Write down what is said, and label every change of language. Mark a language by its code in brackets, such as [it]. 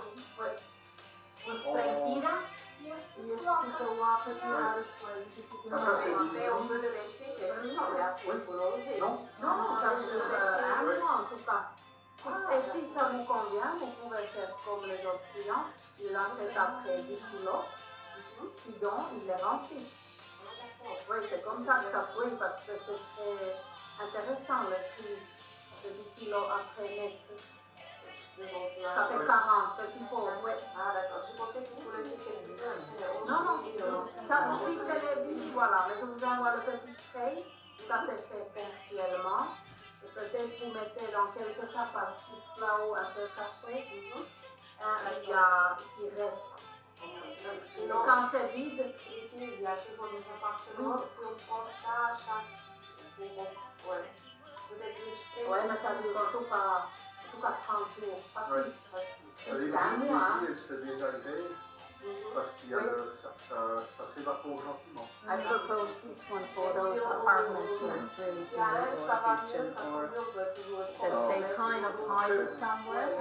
[pt] O spray tira e fica o ar para tirar as coisas. [fr] Ça, c'est Mais on peut le laisser quelques temps, mais après, il faut l'enlever. Non, Non, ça je fais en tout cas. Et si ça vous convient, vous pouvez faire comme les autres clients. Il l'achète après 10 kilos. Puis donc, il les remplit. Oui, c'est comme ça que ça brille parce que c'est très intéressant le prix de 10 kilos après net. Ça fait 40 petits pots, oui. Ah d'accord, j'ai pensé que vous laissez quelques Non, non, ça aussi c'est les billes, voilà. Mais je vous envoie le petit spray. Ça c'est fait ponctuellement. Et peut-être vous mettez dans quelques sapins, là-haut un peu caché. Il y a qui reste. Quand c'est vide, ici, il y a toujours des appartements. Si on prend ça, chaque. Ouais. Peut-être le spray. ouais, mais ça dure en tout cas 30 jours. Ouais. Facile. Avec Jusqu'à un les mois. billes, elle se désagrège parce qu'il y a ça s'évapore gentiment. [en] I propose this one for those apartments where it's really small or kitchen or that they kind of hide it somewhere.